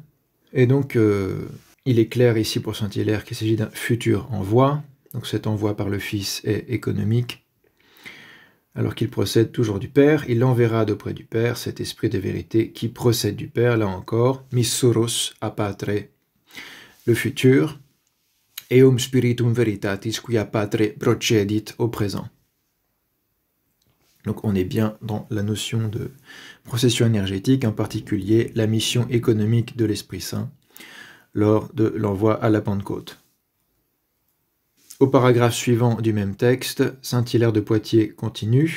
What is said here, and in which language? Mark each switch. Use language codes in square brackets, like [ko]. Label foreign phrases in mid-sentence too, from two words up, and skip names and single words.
[fr] Et donc, il est clair ici pour saint Hilaire qu'il s'agit d'un futur envoi, donc cet envoi par le Fils est économique, alors qu'il procède toujours du Père, il enverra d'auprès du Père cet esprit de vérité qui procède du Père, là encore, [la] missuros a patre, [fr] le futur, [la] eum spiritum veritatis qui a patre procedit [fr] au présent. Donc on est bien dans la notion de procession énergétique, en particulier la mission économique de l'Esprit Saint lors de l'envoi à la Pentecôte. Au paragraphe suivant du même texte, saint Hilaire de Poitiers continue.